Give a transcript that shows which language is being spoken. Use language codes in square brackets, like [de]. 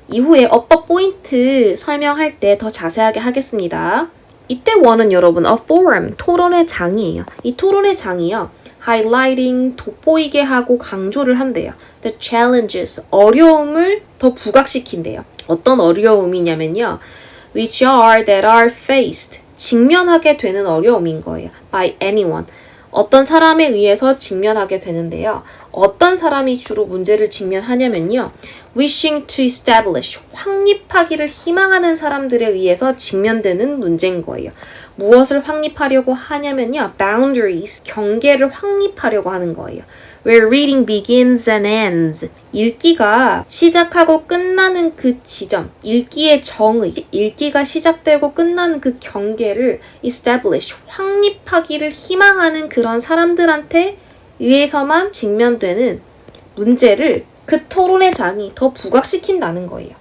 [ko] 이후에 어법 포인트 설명할 때 더 자세하게 하겠습니다. 이때 one은 여러분 [en] a forum, [ko] 토론의 장이에요. 이 토론의 장이요. [en] highlighting, [ko] 돋보이게 하고 강조를 한대요. [en] The challenges, [ko] 어려움을 더 부각시킨대요. 어떤 어려움이냐면요. [en] which are that are faced, [ko] 직면하게 되는 어려움인 거예요. [en] by anyone. [ko] 어떤 사람에 의해서 직면하게 되는데요. 어떤 사람이 주로 문제를 직면하냐면요. [en] wishing to establish, [ko] 확립하기를 희망하는 사람들에 의해서 직면되는 문제인 거예요. 무엇을 확립하려고 하냐면요. [en] boundaries, [ko] 경계를 확립하려고 하는 거예요. [en] Where reading begins and ends. [ko] 읽기가 시작하고 끝나는 그 지점, 읽기의 정의, 읽기가 시작되고 끝나는 그 경계를 establish, 확립하기를 희망하는 그런 사람들한테 의해서만 직면되는 문제를 그 토론의 장이 더 부각시킨다는 거예요.